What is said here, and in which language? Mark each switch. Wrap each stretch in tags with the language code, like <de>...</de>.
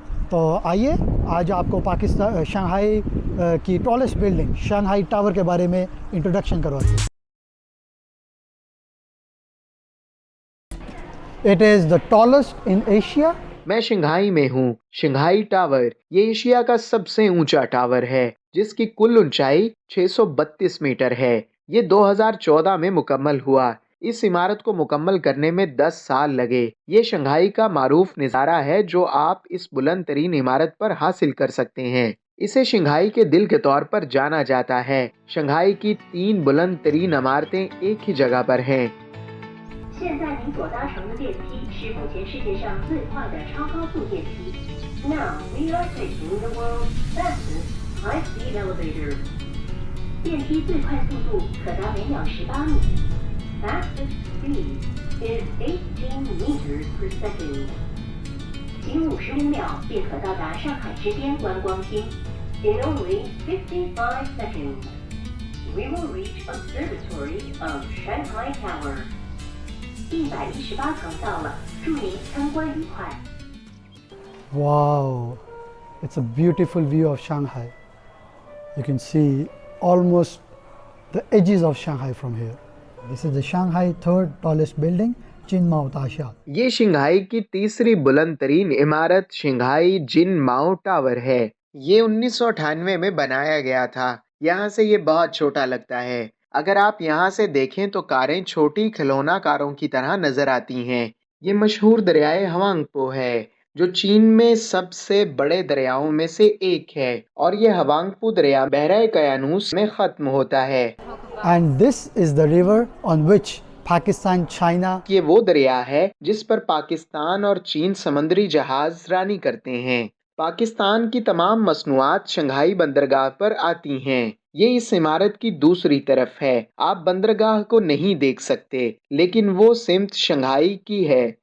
<ur>تو آئیے آج آپ کو پاکستان شنگھائی کی ٹالسٹ بلڈنگ شنگھائی ٹاور کے بارے میں انٹروڈکشن کرواتے ہیں.</ur> <en>It is the tallest in Asia.</en> <ur>میں شنگھائی میں ہوں. شنگھائی ٹاور یہ ایشیا کا سب سے اونچا ٹاور ہے جس کی کل اونچائی 632 میٹر ہے. یہ 2014 میں مکمل ہوا. اس عمارت کو مکمل کرنے میں 10 سال لگے. یہ شنگھائی کا معروف نظارہ ہے جو آپ اس بلند ترین عمارت پر حاصل کر سکتے ہیں. اسے شنگھائی کے دل کے طور پر جانا جاتا ہے. شنگھائی کی 3 بلند ترین عمارتیں ایک ہی جگہ پر ہیں.</ur> <zh>现在您所搭乘的电梯是目前世界上最快的超高速电梯。</zh> <en>Now we are taking the world's fastest high-speed elevator.</en> <zh>电梯最快速度可达每秒18米。</zh> <en>Fastest speed is 18 meters per second.</en> <zh>仅55秒便可到达上海之巅观光厅。</zh> <en>In only 55 seconds, we will reach observatory of Shanghai Tower.</en> <zh>118层到了，祝您参观愉快。</zh> <en>Wow, it's a beautiful view of Shanghai. You can see almost the edges of Shanghai from here. This is the Shanghai third tallest building, Jinmao Tasha.</en> <ur>یہ Shanghai کی تیسری بلند ترین عمارت Shanghai جن ماؤ tower ہے. یہ 1998 میں بنایا گیا تھا. یہاں سے یہ بہت چھوٹا لگتا ہے. اگر آپ یہاں سے دیکھیں تو کاریں چھوٹی کھلونا کاروں کی طرح نظر آتی ہیں. یہ مشہور دریائے ہوانگ پو ہے جو چین میں سب سے بڑے دریاؤں میں سے ایک ہے، اور یہ ہوانگ پو دریا بحیرہ قیانوس میں ختم ہوتا ہے.</ur> <en>And this is the river on which Pakistan, China.</en> <ur>یہ وہ دریا ہے جس پر پاکستان اور چین سمندری جہاز رانی کرتے ہیں. پاکستان کی تمام مصنوعات شنگھائی بندرگاہ پر آتی ہیں. یہ اس عمارت کی دوسری طرف ہے. آپ بندرگاہ کو نہیں دیکھ سکتے لیکن وہ سمت شنگھائی کی ہے.</ur>